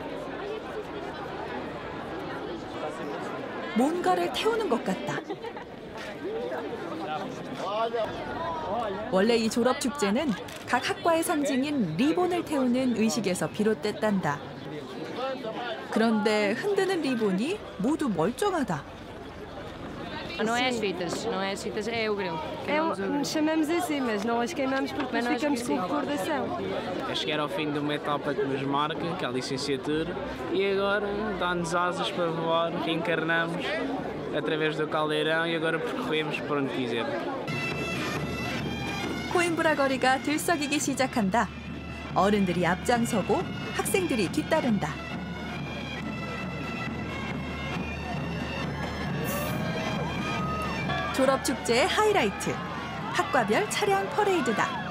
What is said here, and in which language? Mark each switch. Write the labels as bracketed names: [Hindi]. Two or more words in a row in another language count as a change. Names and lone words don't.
[Korean] 뭔가를 태우는 것 같다. 원래 이 졸업 축제는 각 학과의 상징인 리본을 태우는 의식에서 비롯됐단다. 그런데 흔드는 리본이 모두 멀쩡하다. [Portuguese] Não é as fitas, é o grão. Chamamos assim, mas não as queimamos porque nós ficamos com recordação. É chegar ao fim de uma etapa que nos marca, que é a licenciatura, e agora dá-nos asas para voar, reencarnamos através do caldeirão e agora percorremos por onde quisermos. [Korean] 코임브라 거리가 들썩이기 시작한다. 어른들이 앞장서고 학생들이 뒤따른다. 졸업축제의 하이라이트, 학과별 차량 퍼레이드다.